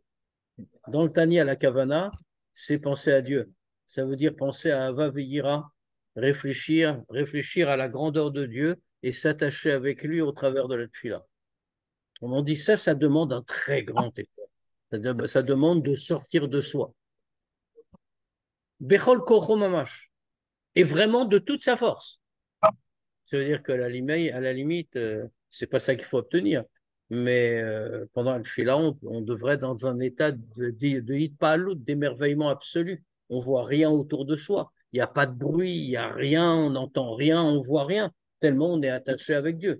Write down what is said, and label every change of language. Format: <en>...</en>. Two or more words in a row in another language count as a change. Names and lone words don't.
<fr>Dans le Tanya, la kavana, c'est penser à Dieu. Ça veut dire penser à</fr> <he>אהבה ויראה,</he> <fr>réfléchir à la grandeur de Dieu et s'attacher avec lui au travers de la tefila. On dit ça, ça demande un très grand effort. Ça demande de sortir de soi.</fr> <he>בכל כוחו ממש.</he> <fr>Et vraiment de toute sa force. Ça veut dire qu'à la limite, c'est pas ça qu'il faut obtenir. Mais pendant le fila, on devrait être dans un état de hitpalut, d'émerveillement absolu. On voit rien autour de soi. Il n'y a pas de bruit, il n'y a rien, on n'entend rien, on voit rien, tellement on est attaché avec Dieu.</fr>